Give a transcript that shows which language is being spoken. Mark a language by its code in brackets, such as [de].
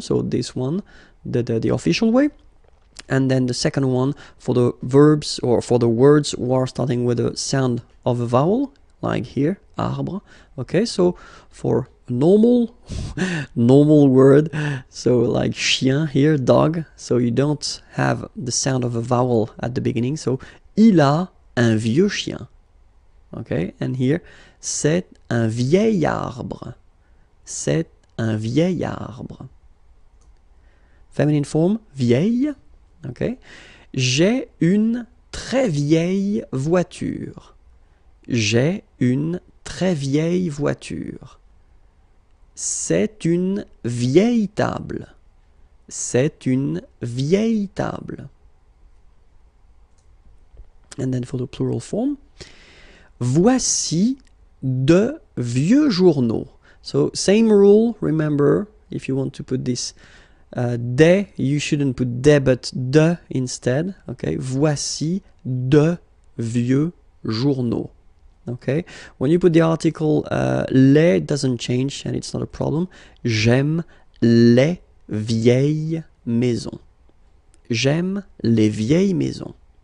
[en] So this one, the official way. And then the second one for the verbs, or for the words who are starting with a sound of a vowel, like here, arbre. Okay, so for normal word, so like chien here, dog, so you don't have the sound of a vowel at the beginning. [fr] So il a un vieux chien. [en] Okay, and here, [fr] c'est un vieil arbre. C'est un vieil arbre. [en] Feminine form, [fr] vieille. Okay. J'ai une très vieille voiture. J'ai une très vieille voiture. C'est une vieille table. C'est une vieille table. [en] And then for the plural form, [fr] voici de vieux journaux. [en] So same rule, remember, if you want to put this des, you shouldn't put des but de instead. [fr] Okay, voici de vieux journaux. [en] Okay, when you put the article les, it doesn't change and it's not a problem. [fr] J'aime les vieilles maisons. J'aime les vieilles maisons.